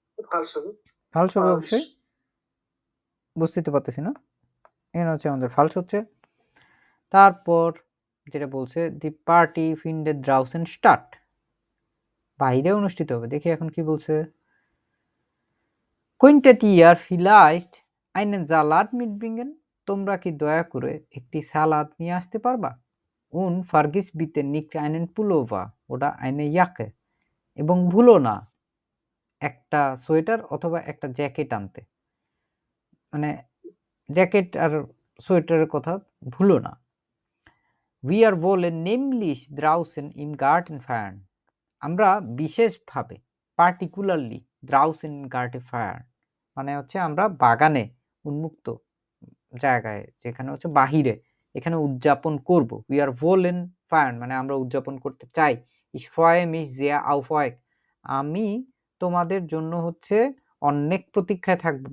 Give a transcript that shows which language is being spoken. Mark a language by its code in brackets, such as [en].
[bn] ফালস হবে। ফালস হবে অবশ্যই। বুঝতে তো পারতেছি না, এখানে হচ্ছে আমাদের ফালস হচ্ছে। তারপর যেটা বলছে দি পার্টি ফিন্ডে ড্রাউসেন স্টার্ট, বাইরে অনুষ্ঠিত হবে। দেখি এখন কি বলছে। [de] Könntet ihr vielleicht einen Salat mitbringen? [bn] তোমরা কি দয়া করে একটি সালাদ নিয়ে আসতে পারবা? [de] Und vergiss bitte nicht einen Pullover oder eine Jacke, [bn] এবং ভুলো না একটা সোয়েটার অথবা একটা জ্যাকেট আনতে। মানে জ্যাকেট আর সোয়েটারের কথা ভুলো না। [de] Wir wollen nämlich draußen im Garten feiern. [bn] আমরা বিশেষভাবে particularly [de] draußen im Garten feiern [bn] মানে হচ্ছে আমরা বাগানে উন্মুক্ত জায়গায়, যেখানে হচ্ছে বাহিরে, এখানে উদযাপন করব। [de] We are wollen feiern [bn] মানে আমরা উদযাপন করতে চাই। [de] Ich freue mich sehr auf euch, [bn] আমি তোমাদের জন্য হচ্ছে অনেক প্রতীক্ষায় থাকবো।